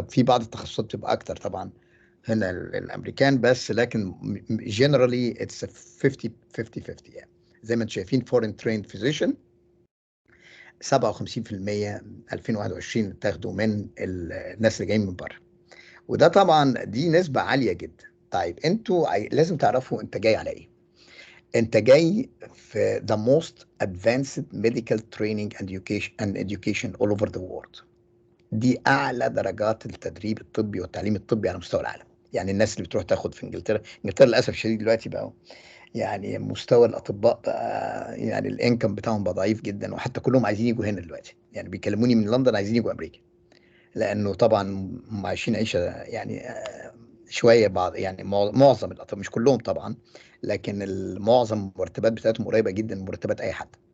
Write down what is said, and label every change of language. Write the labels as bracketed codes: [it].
[ar] في بعض التخصصات بتبقى اكتر طبعا هنا الامريكان، بس لكن [en] generally it's 50 [ar] يعني. زي ما انتم شايفين [en] foreign trained physician [ar] 57% 2021 اتاخدوا من الناس اللي جايين من بره، وده طبعا دي نسبة عالية جدا. طيب انتوا لازم تعرفوا انت جاي على ايه. انت جاي في [en] the most advanced medical training and education all over the world. [ar] دي اعلى درجات التدريب الطبي والتعليم الطبي على مستوى العالم. يعني الناس اللي بتروح تاخد في انجلترا للاسف الشديد دلوقتي بقى يعني مستوى الاطباء بقى يعني الانكم بتاعهم بقى ضعيف جدا، وحتى كلهم عايزين يجوا هنا دلوقتي. يعني بيكلموني من لندن عايزين يجوا امريكا، لانه طبعا هم عايشين عيشه يعني شويه بعض، يعني معظم الاطباء مش كلهم طبعا، لكن معظم المرتبات بتاعتهم قريبه جدا من مرتبات اي حد.